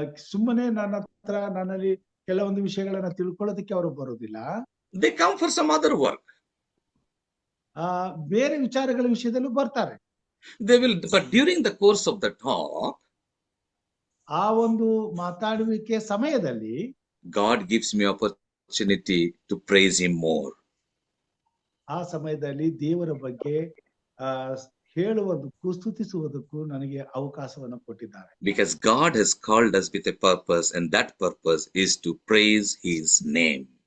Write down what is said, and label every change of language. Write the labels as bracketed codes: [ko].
[kn] ಸುಮ್ಮನೆ ನನ್ನಲ್ಲಿ ಕೆಲವೊಂದು ವಿಷಯಗಳನ್ನ ತಿಳ್ಕೊಳ್ಳೋದಕ್ಕೆ ಅವರು ಬರೋದಿಲ್ಲ. [en] They come for some other work. [kn] ಬೇರೆ ವಿಚಾರಗಳ ವಿಷಯದಲ್ಲೂ ಬರ್ತಾರೆ. [en] They will, but during the course of the talk, [kn] ಆ ಒಂದು ಮಾತಾಡುವಿಕೆ ಸಮಯದಲ್ಲಿ [en] God gives me opportunity to praise him more. [kn] ಆ ಸಮಯದಲ್ಲಿ ದೇವರ ಬಗ್ಗೆ ಹೇಳುವುದಕ್ಕೂ ಸ್ತುತಿಸುವುದಕ್ಕೂ ನನಗೆ ಅವಕಾಶವನ್ನು ಕೊಟ್ಟಿದ್ದಾರೆ. [en] Because God has called us with a purpose, and that purpose is to praise his name.